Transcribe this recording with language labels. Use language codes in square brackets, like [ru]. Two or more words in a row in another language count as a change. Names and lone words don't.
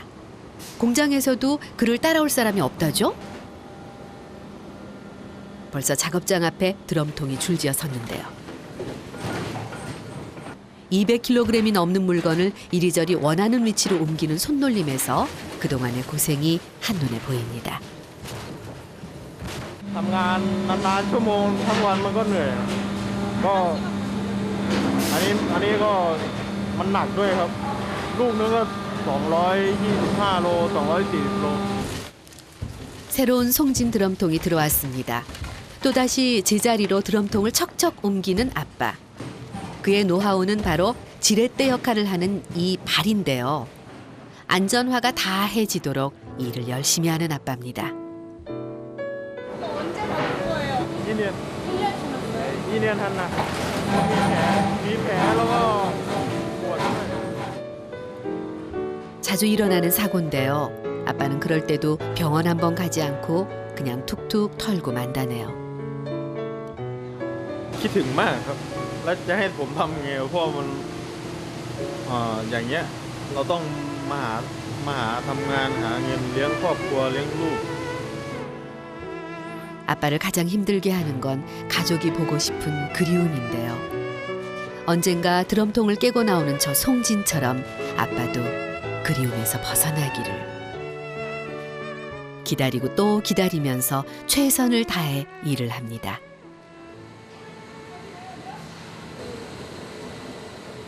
[ko] 공장에서도 그를 따라올 사람이 없다죠? 벌써 작업장 앞에 드럼통이 줄지어 섰는데요. 200kg이 넘는 물건을 이리저리 원하는 위치로 옮기는 손놀림에서 그동안의 고생이 한눈에 보입니다. [th] ทำงานนานๆชั่วโมงทั้งวันมันก็เหนื่อยก็อันนี้ก็มันหนักด้วยครับลูกนึงก็225 โล 240 โล [ko] 새로운 송진 드럼통이 들어왔습니다. 또다시 제자리로 드럼통을 척척 옮기는 아빠. 그의 노하우는 바로 지렛대 역할을 하는 이 발인데요. 안전화가 다 해지도록 일을 열심히 하는 아빠입니다. 언제 나올 거예요? 2년 1년 지났어요? 2년 한나 [th] มีแผลแล้วก็ปวดด้วย [ko] 자주 일어나는 사고인데요. 아빠는 그럴 때도 병원 한번 가지 않고 그냥 툭툭 털고 만다네요. [th] คิดถึงมากครับแล้วจะให้ผมทำยังไงเพราะมันอย่างเงี้ยเราต้องมาหาทำงานหาเงินเลี้ยงครอบครัวเลี้ยงลูก [ko] 아빠를 가장 힘들게 하는 건 가족이 보고 싶은 그리움인데요. 언젠가 드럼통을 깨고 나오는 저 송진처럼 아빠도 그리움에서 벗어나기를. 기다리고 또 기다리면서 최선을 다해 일을 합니다.